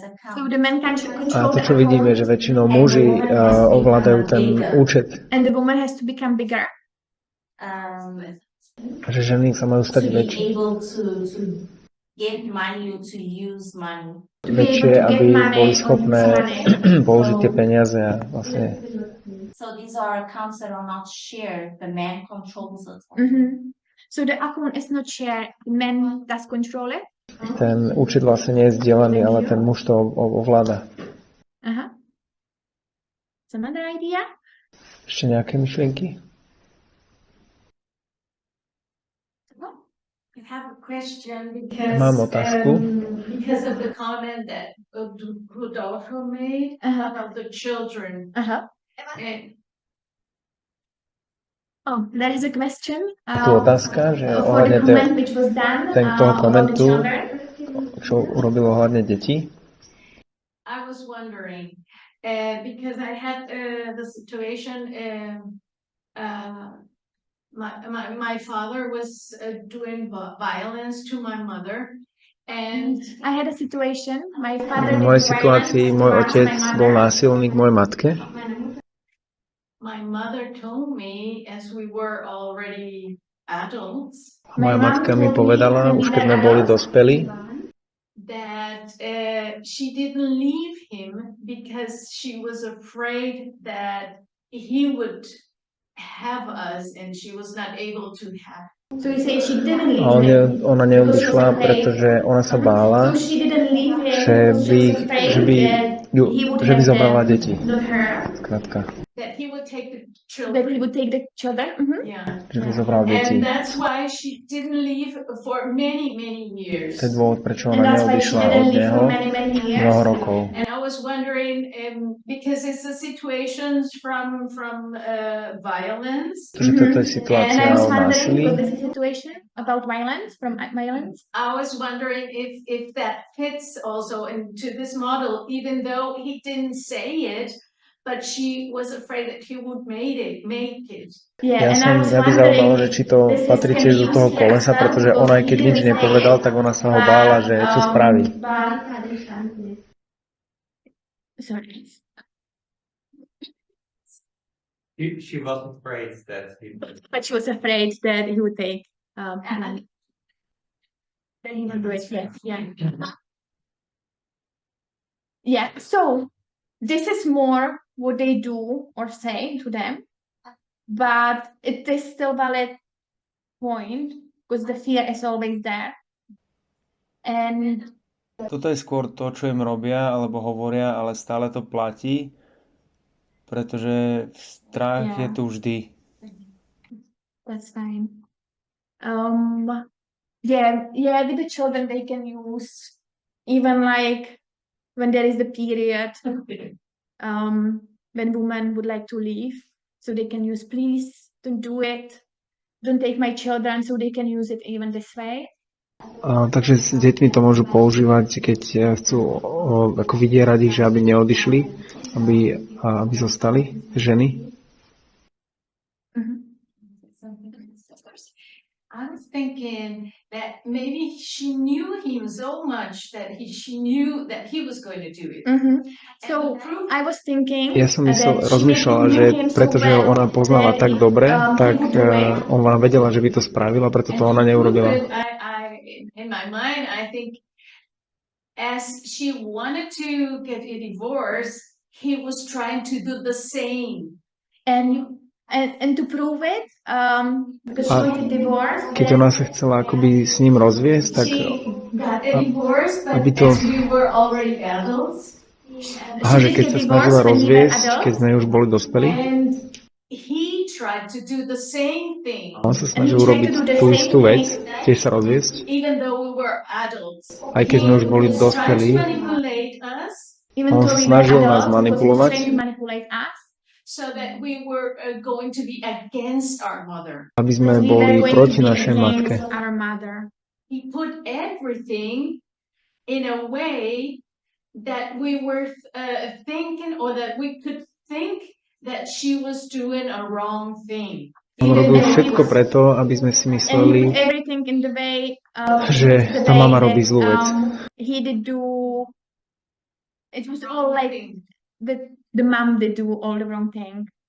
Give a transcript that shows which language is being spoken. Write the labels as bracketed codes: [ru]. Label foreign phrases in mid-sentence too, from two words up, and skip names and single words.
[en] So account the men can A control to, the [sk] čo vidíme, že [en] account, [sk] väčšinou muži ovládajú ten účet. [en] and the woman has to become bigger. um, [sk] A že ženy sa majú to stať [en] be [sk] väčšie. [en] able to get money or to use money. To be [sk] väčšie, [en] able to get [sk] aby boli [en] money or use [sk] schopné [en] money. [sk] použiť tie peniaze a vlastne [en] So these are accounts that are not shared. The man controls it. So the account is not shared. The man does control it. [sk] ten účet vlastne nie je zdieľaný, ale ten muž to ovláda. [en] Some other idea? [sk] Ešte nejaké myšlienky? [en] I have a question because [sk] Mám otázku. [en] because of the comment that Rodolfo made about the children. And Oh, there is a question. [sk] Je tu otázka, že [en] For the [sk] ohľadne [en] comment which was done [sk] toho [en] about the [sk] komentu, [en] children. [sk] čo urobilo ohľadne detí. [en] I was wondering, because I had the situation, my father was doing violence to my mother, and I had a situation. My father [sk] V [en] did [sk] mojej [en] violence [sk] situácii môj [en] towards [sk] otec [en] my [sk] bol [en] mother. [sk] násilník mojej matke. [en] my mother told me, as we were already adults, [sk] Moja matka mi povedala, už keď sme boli dospelí, [en] that she didn't leave him because she was afraid that he would have us and she was not able to have. So you say she didn't leave [sk] a [en] him. [sk] ona neodišla, pretože ona sa bála, [en] So she didn't leave him. [sk] že by, že by, že by zobrala deti. [en] Not her. [sk] Skrátka, [en] That he would take the That he children. would take the children. Yeah. [sk] že by zobral deti. [en] And that's why she didn't leave for many, many years. [sk] To je dôvod, prečo [en] And [sk] ona [en] that's why she [sk] neodišla od [en] didn't leave [sk] neho [en] for many, many years. [sk] mnoho rokov. [en] And I was wondering, because it's the situations from violence. [sk] Takže toto je [en] And [sk] situácia [en] I was [sk] o [en] wondering, [sk] násilí. [en] because this is a situation about violence, from violence. I was wondering if that fits also into this model, even though he didn't say it, but she was afraid that he would make it. Yeah, and I [sk] Mňa [en] was [sk] by [en] wondering [sk] zaujímalo, že [en] if [sk] či to [en] this [sk] patrí [en] can [sk] tiež [en] be [sk] do toho [en] used here [sk] kolesa, [en] as well, [sk] pretože [en] because [sk] ona aj [en] he [sk] keď nič [en] didn't say [sk] nepovedal, [en] it, [sk] tak ona sa ho bála, že čo spraví. [en] Sorry. She was afraid that he But she was afraid that he would take money. That he would do it, yes, yeah. Yeah, so this is more what they do or say to them, but it is still valid point because the fear is always there. And [sk] Toto je skôr to, čo im robia alebo hovoria, ale stále to platí, pretože strach je tu vždy. [en] that's fine. Yeah, with the children they can use even like when there is the period, when women would like to leave, so they can use please don't do it, don't take my children, so they can use it even this way. [sk] Takže s deťmi to môžu používať, keď chcú ako vydierať ich, že aby neodišli, aby zostali ženy. [en] I was thinking that maybe she knew him so much that she knew that he was going to do it. So I was thinking [sk] Ja som [en] that she [sk] rozmýšľala, [en] maybe [sk] že [en] knew him so [sk] pretože ho [en] well [sk] ona poznala [en] that [sk] tak dobre, [en] he [sk] tak [en] would do it. [sk] ona vedela, že by to spravila, preto to ona neurobila. [en] In my mind, I think as she wanted to get a divorce, he was trying to do the same. And to prove it, because she [sk] A [en] wanted divorce, [sk] keď ona sa chcela akoby s ním rozviesť, tak [en] She got a divorce, but [sk] aby to- [en] as we were already adults, [sk] že keď sa snažila rozviesť, keď sme už boli dospelí, [en] and he tried to do the same thing, [sk] on sa snažil urobiť tú istú vec, tiež sa rozviesť, [en] even though we were adults. [sk] aj keď sme už boli [en] He was trying [sk] dospelí. [en] to manipulate us even [sk] On [en] though [sk] sa [en] we were [sk] snažil nás [en] adults, [sk] manipulovať. [en] because he was trying to manipulate us. so that we were going to be against our mother. [sk] Aby sme [en] We [sk] boli [en] were going [sk] proti [en] to be [sk] našej matke. [en] against our mother. He put everything in a way that we were thinking, or that we could think that she was doing a wrong thing. [sk] On robil všetko preto, aby sme si [en] And he [sk] mysleli, [en] put everything in the way, [sk] že [en] the [sk] tá [en] way [sk] mama [en] that, [sk] robí zlú vec. [en] he did do. It was all like the mom did do all the wrong thing.